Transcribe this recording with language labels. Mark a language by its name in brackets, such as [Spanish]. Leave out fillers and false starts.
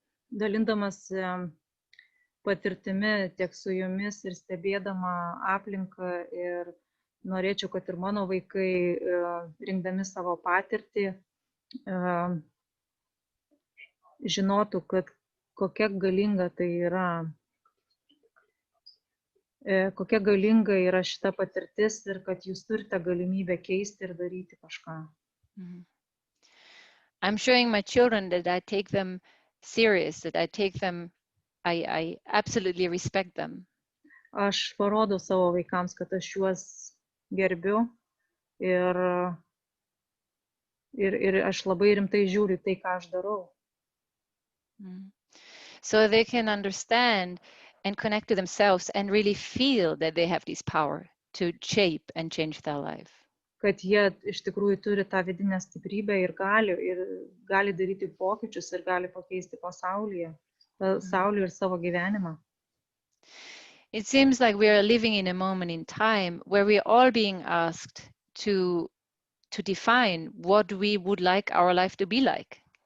[Lithuanian] dalindamas patirtimi tiek su jumis ir stebėdama aplinką ir norėčiau, kad ir mano vaikai, rinkdami savo patirtį, žinotų, kad kokia galinga tai yra, kokia galinga yra šita patirtis ir kad jūs turite galimybę keisti ir daryti kažką. [English] I'm showing my children that I take them serious, that I take them, I absolutely respect them. [Lithuanian] Aš parodau savo vaikams, kad aš juos gerbiu ir aš labai rimtai žiūriu tai, ką aš darau. [English] So they can understand and connect to themselves and really feel that they have this power to shape and change their life. [Lithuanian] Kad jie iš tikrųjų turi tą vidinę stiprybę ir gali daryti pokyčius ir gali pakeisti pasaulį ir savo gyvenimą. [English] It seems like we are living in a moment in time where we are all being asked to define what we would like our life to be like.